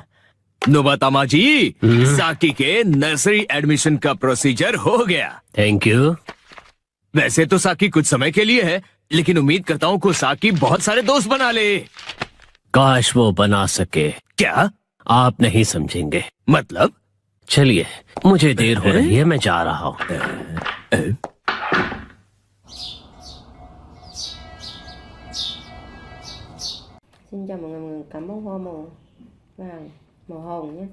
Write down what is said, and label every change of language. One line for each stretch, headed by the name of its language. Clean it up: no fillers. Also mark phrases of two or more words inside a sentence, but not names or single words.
Hindi: नोबातामा जी, साकी के
English: nursery admission
Hindi: का प्रोसीजर हो गया।
English: Thank you.
Hindi: वैसे तो साकी कुछ समय के लिए है, लेकिन उम्मीद करता हूँ को साकी बहुत सारे दोस्त बना ले। काश वो बना सके। क्या? आप नहीं समझेंगे। मतलब? चलिए, मुझे देर हो रही है, मैं जा रहा हूँ।
Vietnamese: Xin chào mọi người, cảm ơn hoa màu vàng, màu hồng nhé.